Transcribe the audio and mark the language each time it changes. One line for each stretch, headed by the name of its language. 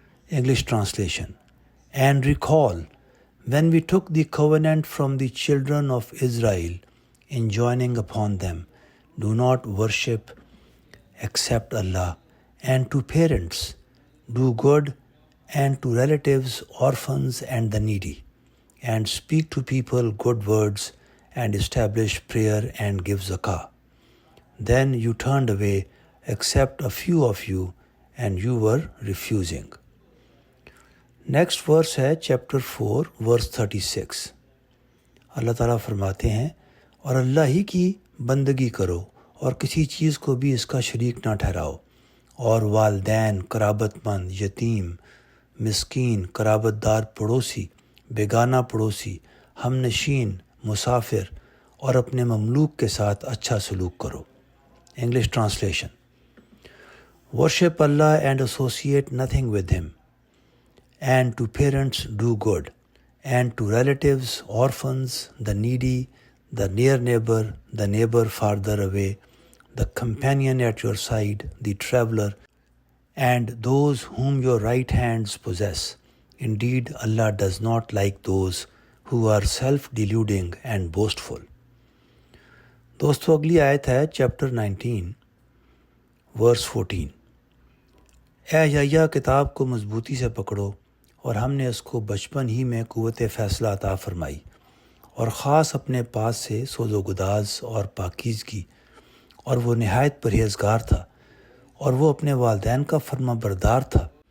Urdu: English translation.
English: And recall when we took the covenant from the children of Israel, enjoining upon them, do not worship except Allah, and to parents, do good, and to relatives, orphans, and the needy, and speak to people good words, and establish prayer, and give zakah. Then you turned away, except a few of you, and you were refusing.
Urdu: Next ورس ہے chapter 4 ورس 36۔ اللہ تعالیٰ فرماتے ہیں، اور اللہ ہی کی بندگی کرو اور کسی چیز کو بھی اس کا شریک نہ ٹھہراؤ، اور والدین، قرابت مند، یتیم، مسکین، قرابت دار پڑوسی، بیگانہ پڑوسی، ہم نشین، مسافر اور اپنے مملوک کے ساتھ اچھا سلوک کرو۔ English translation.
English: Worship Allah and associate nothing with him, and to parents do good, and to relatives, orphans, the needy, the near neighbor, the neighbor farther away, the companion at your side, the traveler, and those whom your right hands possess. Indeed, Allah does not like those who are self-deluding and boastful.
Urdu: دوستو اگلی آیت ہے chapter 19 ورس 14۔ اے یحییٰ، کتاب کو مضبوطی سے پکڑو، اور ہم نے اس کو بچپن ہی میں قوت فیصلہ عطا فرمائی، اور خاص اپنے پاس سے سوز و گداز اور پاکیزگی، اور وہ نہایت پرہیزگار تھا، اور وہ اپنے والدین کا فرما بردار تھا۔